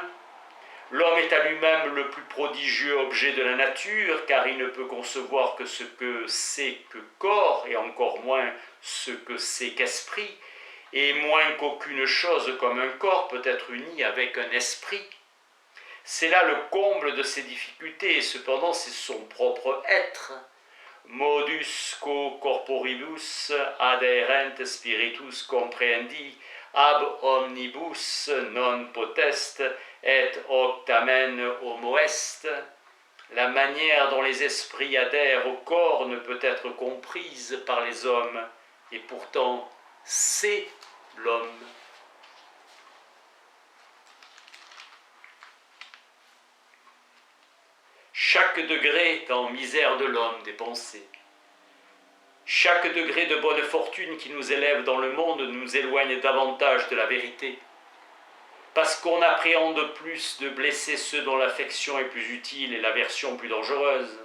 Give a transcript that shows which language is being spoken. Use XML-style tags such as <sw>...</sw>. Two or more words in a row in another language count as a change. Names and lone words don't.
<fr>L'homme est à lui-même le plus prodigieux objet de la nature, car il ne peut concevoir que ce que c'est que corps, et encore moins ce que c'est qu'esprit, et moins qu'aucune chose comme un corps peut être uni avec un esprit. C'est là le comble de ses difficultés, et cependant c'est son propre être.</fr> <la>Modus quo corporibus adherent spiritus comprehendi, ab omnibus non potest, et hoc tamen homo est.</la> <fr>La manière dont les esprits adhèrent au corps ne peut être comprise par les hommes, et pourtant c'est l'homme. Chaque degré dans misère de l'homme des pensées, chaque degré de bonne fortune qui nous élève dans le monde nous éloigne davantage de la vérité, parce qu'on appréhende plus de blesser ceux dont l'affection est plus utile et l'aversion plus dangereuse.</fr>